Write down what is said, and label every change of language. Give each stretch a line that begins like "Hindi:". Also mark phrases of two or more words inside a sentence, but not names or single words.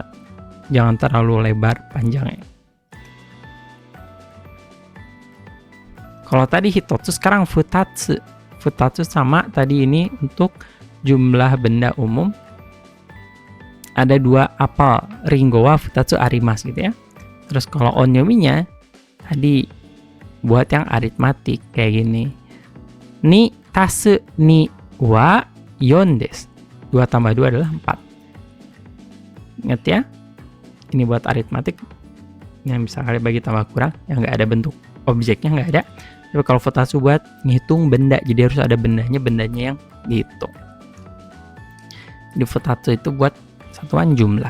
Indonesian: Jangan terlalu lebar panjangnya. Kalau tadi hitotsu, sekarang futatsu. Futatsu sama tadi ini untuk jumlah benda umum. Ada 2 apel,
Japanese: りんごは二つあります
Indonesian: gitu ya. Terus kalau onyominya tadi buat yang aritmatik kayak gini.
Japanese: 二足す二は4です.
Indonesian: 2 tambah 2 adalah 4. Ingat ya? Ini buat aritmatik yang bisa kali bagi tambah kurang, yang nggak ada bentuk objeknya, nggak ada. Tapi kalau futatsu buat ngitung benda, jadi harus ada bendanya yang dihitung. Di futatsu itu buat satuan jumlah.